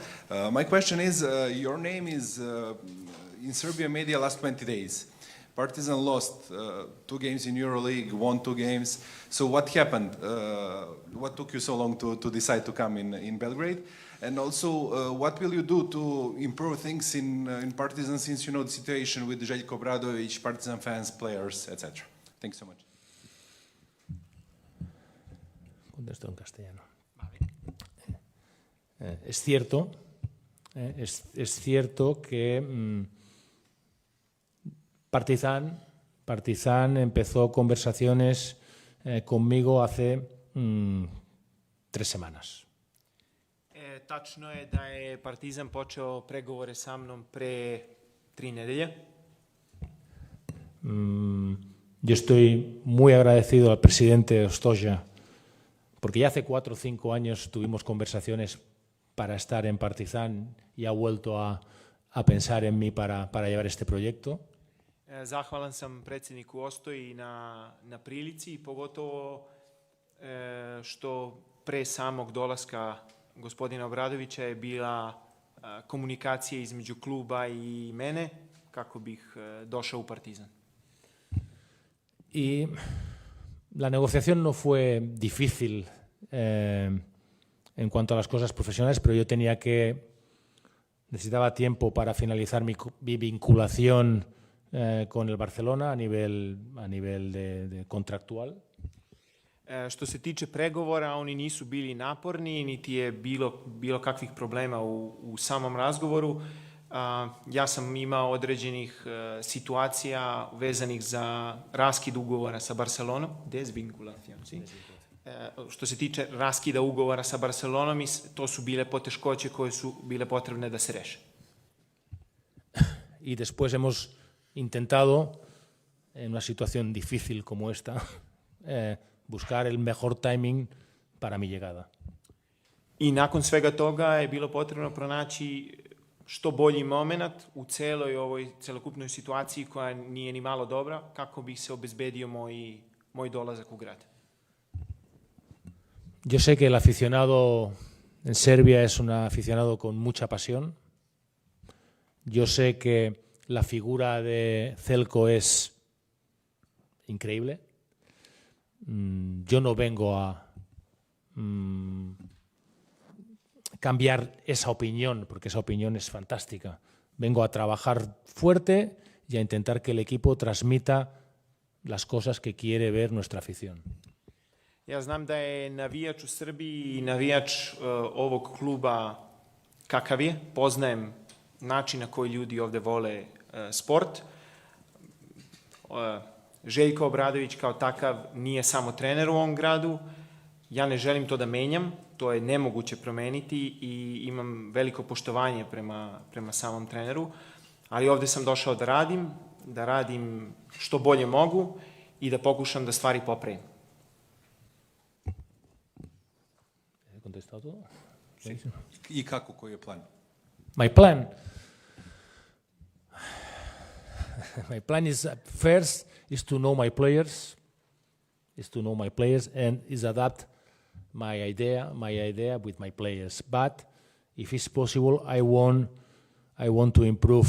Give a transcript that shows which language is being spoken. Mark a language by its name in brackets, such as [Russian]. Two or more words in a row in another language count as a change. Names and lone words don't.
[English] My question is, your name is in Serbian media last 20 days, Partizan lost 2 games in EuroLeague, won 2 games. So what happened? What took you so long to decide to come in Belgrade? And also, what will you do to improve things in Partizan, since you know the situation with Željko Obradović, Partizan fans, players, etc.? Thanks so much. [Spanish] Contesto en castellano. Es cierto, es cierto que Partizan empezó conversaciones conmigo hace 3 semanas. [Serbian] Tačno je da je Partizan počeo pregovore sa mnom pre 3 nedelje. [Spanish] Yo estoy muy agradecido al presidente Ostoja, porque ya hace 4 o 5 años tuvimos conversaciones para estar en Partizan y ha vuelto a pensar en mí para llevar este proyecto. [Serbian] Zahvalan sam predsjedniku Ostoji na prilici i pogotovo što pre samog dolaska gospodina Obradovića je bila komunikacija između kluba i mene kako bih došao u Partizan. [Spanish] Y la negociación no fue difícil en cuanto a las cosas profesionales, pero yo necesitaba tiempo para finalizar mi vinculación con el Barcelona a nivel de contractual. [Serbian] Što se tiče pregovora, oni nisu bili naporni, niti je bilo kakvih problema u samom razgovoru. Ja sam imao određenih situacija vezanih za raskid ugovora sa Barcelonom. [Spanish] Desvinculación, sí. [Serbian] Što se tiče raskida ugovora sa Barcelonom, to su bile poteškoće koje su bile potrebne da se reše. [Spanish] Y después hemos intentado, en una situación difícil como esta, buscar el mejor timing para mi llegada. [Serbian] I nakon svega toga je bilo potrebno pronaći što bolji moment u celoj ovoj celokupnoj situaciji koja nije ni malo dobra, kako bi se obezbedio moj dolazak u grad. [Spanish] Yo sé que el aficionado en Serbia es un aficionado con mucha pasión. Yo sé que la figura de Željko es increíble. Yo no vengo a cambiar esa opinión, porque esa opinión es fantástica. Vengo a trabajar fuerte y a intentar que el equipo transmita las cosas que quiere ver nuestra afición. [Serbian] Ja znam da je navijač u Srbiji i navijač ovog kluba kakav je. Poznajem način na koji ljudi ovde vole sport. Željko Obradović kao takav nije samo trener u ovom gradu. Ja ne želim to da menjam, to je nemoguće promeniti i imam veliko poštovanje prema samom treneru, ali ovde sam došao da radim što bolje mogu i da pokušam da stvari popravim. I kako, koji je plan? [English] My plan? My plan is first is to know my players, and is adapt my idea with my players. But if it's possible, I want to improve.